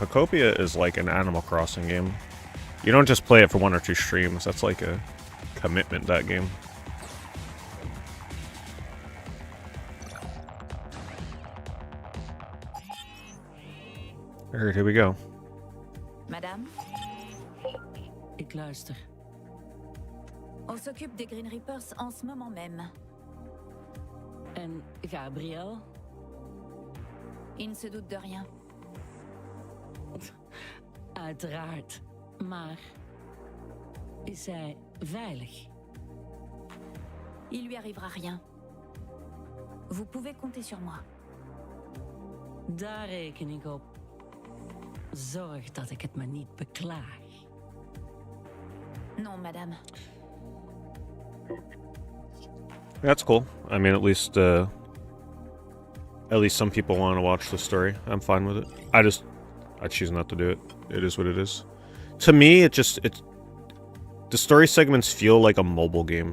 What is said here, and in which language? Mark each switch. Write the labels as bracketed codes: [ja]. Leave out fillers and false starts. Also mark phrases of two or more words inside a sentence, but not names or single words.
[en] Pacopia is like an Animal Crossing game. You don't just play it for 1 or 2 streams. That's like a commitment, that game. Alright, here we go. [fr] Madame, [nl] Ik luister. [fr] on s'occupe des Green Reapers en ce moment même. En Gabriel? Il ne se doute de rien. [nl] Uiteraard. Maar is hij veilig? [fr] Il lui arrivera rien. Vous pouvez compter sur moi. [nl] Daar reken ik op. Zorg dat ik het me niet beklaag. [fr] Non, madame. [en] That's cool. I mean, at least some people want to watch the story. I'm fine with it. I choose not to do it. It is what it is. To me, the story segments feel like a mobile game.